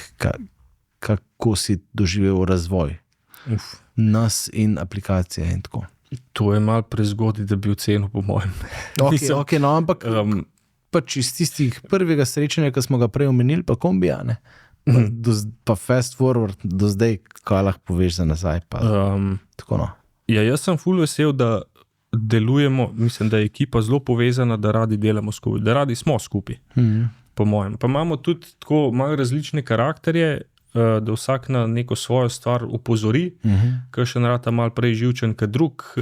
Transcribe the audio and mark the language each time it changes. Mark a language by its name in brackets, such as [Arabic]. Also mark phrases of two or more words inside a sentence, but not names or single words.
[Slovenian] Kako si doživel razvoj nas in aplikacije in tako? To je malo prezgodaj, da bi ocenil, po mojem. Ampak pač iz tistih prvega srečanja, ki smo ga prej omenili, pa kombija, ne? Pa [English] fast forward [Slovenian] do zdaj, kaj lahko poveš za nazaj. Tako, no. Ja, jaz sem ful vesel, da delujemo, mislim, da je ekipa zelo povezana, da radi delamo skupaj, da radi smo skupaj, po mojem. Pa imamo tudi tako malo različne karakterje, da vsak na neko svojo stvar upozori, ker še narata malo prej živčen kot drug.